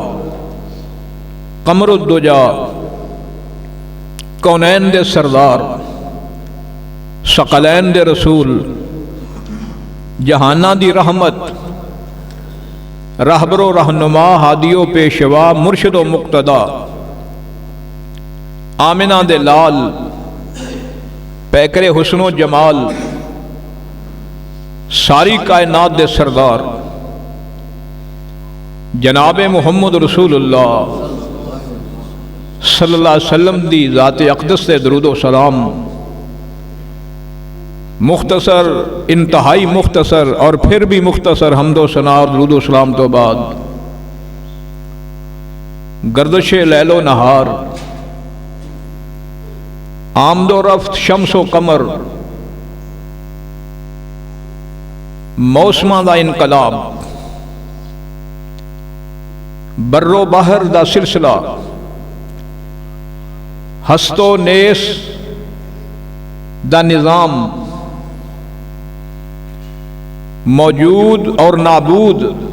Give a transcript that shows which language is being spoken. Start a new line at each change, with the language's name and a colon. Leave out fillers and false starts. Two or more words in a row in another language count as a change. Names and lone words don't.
Punjabi: قمر الدجیٰ کونین دے سردار ثقلین دے رسول جہاناں دی رحمت رہبرو رہنما ہادیو پیشوا مرشدو مقتدا آمنہ دے لال پیکرِ حسن و جمال ساری کائنات دے سردار جناب محمد رسول اللہ
Arabic: صلى الله عليه وسلم
Punjabi: دی ذاتِ اقدس سے درود و سلام. مختصر انتہائی مختصر اور پھر بھی مختصر حمد و ثنا اور درود و سلام تو بعد گردشِ لیل و نہار آمد و رفت شمس و قمر موسماں دا انقلاب بر و بحر دا سلسلہ ہست و نیست دا نظام موجود اور نابود